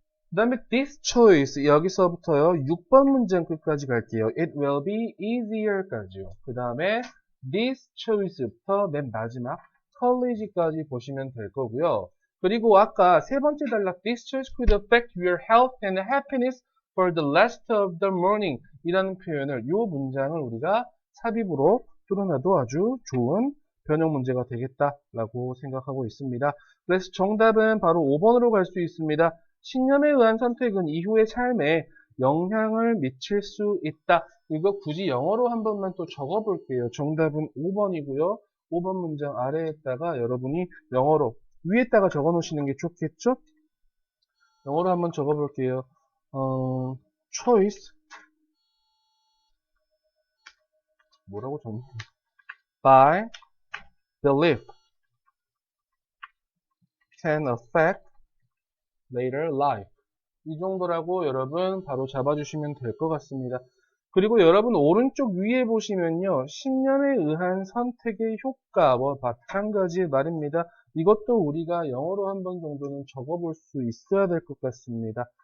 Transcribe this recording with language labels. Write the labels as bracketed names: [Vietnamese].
[Korean] 그 다음에 [English] this choice, [Korean] 여기서부터요 6번 문장 끝까지 갈게요. [English] it will be easier까지요. [Korean] 그 다음에 [English] this choice [Korean] 부터 맨 마지막 college까지 보시면 될 거고요. 그리고 아까 세 번째 단락 [English] this choice could affect your health and happiness for the rest of the morning [Korean] 이라는 표현을, 이 문장을 우리가 삽입으로 뚫어놔도 아주 좋은 변형 문제가 되겠다라고 생각하고 있습니다. 그래서 정답은 바로 5번으로 갈 수 있습니다. 신념에 의한 선택은 이후의 삶에 영향을 미칠 수 있다. 이거 굳이 영어로 한 번만 또 적어 볼게요. 정답은 5번이고요. 5번 문장 아래에다가 여러분이 영어로 위에다가 적어 놓으시는 게 좋겠죠? 영어로 한번 적어 볼게요. [English] choice [Korean] 뭐라고 적는 [English] by belief can affect later life. [Korean] 이 정도라고 여러분 바로 잡아주시면 될 것 같습니다. 그리고 여러분 오른쪽 위에 보시면요. 신념에 의한 선택의 효과와 마찬가지의 말입니다. 이것도 우리가 영어로 한 번 정도는 적어볼 수 있어야 될 것 같습니다.